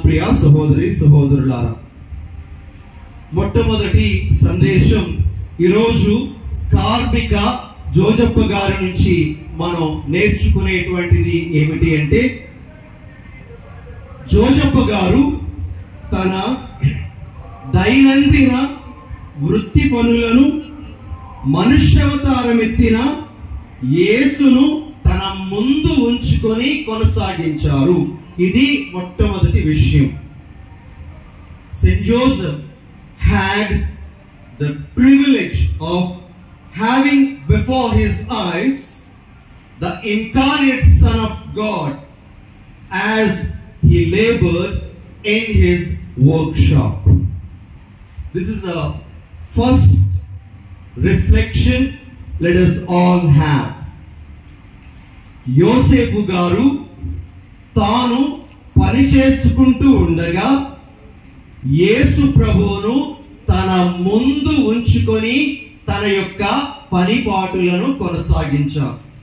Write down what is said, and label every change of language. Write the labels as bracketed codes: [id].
[te] ప్రియ సహోదరి సహోదరులారా, మొట్టమొదటి సందేశం ఈరోజు కార్మిక జోజప్ప గారి నుంచి మనం నేర్చుకునేటువంటిది ఏమిటి అంటే, జోజప్ప గారు తన దైనందిన వృత్తి పనులను మనుష్యావతారం ఎత్తిన యేసును తన ముందు ఉంచుకొని కొనసాగించారు. ఇది మొట్టమొదటి విషయం. [en] Saint Joseph had the privilege of having before his eyes the incarnate Son of God as he labored in his workshop. This is a first reflection let us all have. [te] యోసేపు గారు తాను పని చేసుకుంటూ ఉండగా యేసు ప్రభువును తన ముందు ఉంచుకొని తన యొక్క పనిపాటులను కొనసాగించారు.